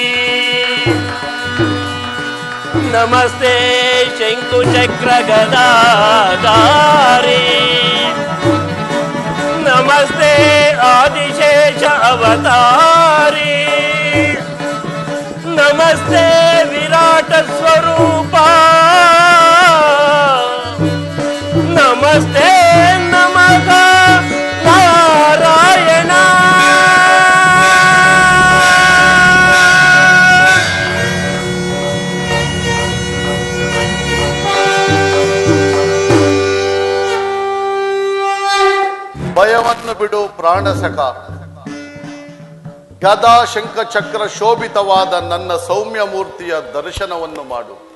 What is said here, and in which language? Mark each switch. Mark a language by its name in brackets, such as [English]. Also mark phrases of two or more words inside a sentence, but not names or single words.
[Kannada] ನಮಸ್ತೆ ಶಂಕುಚಕ್ರ ಗದಾಧಾರಿ, ನಮಸ್ತೆ ಆದಿಶೇಷ ಅವತಾರಿ, ನಮಸ್ತೆ ವಿರಾಟ ಸ್ವರೂಪ, ನಮಸ್ತೆ ನಮಃ ನಾರಾಯಣ. ಭಯವನ್ನು ಬಿಡು ಪ್ರಾಣಸಖ, ಗದಾ ಶಂಖ ಚಕ್ರ ಶೋಭಿತವಾದ ನನ್ನ ಸೌಮ್ಯ ಮೂರ್ತಿಯ ದರ್ಶನವನ್ನು ಮಾಡು.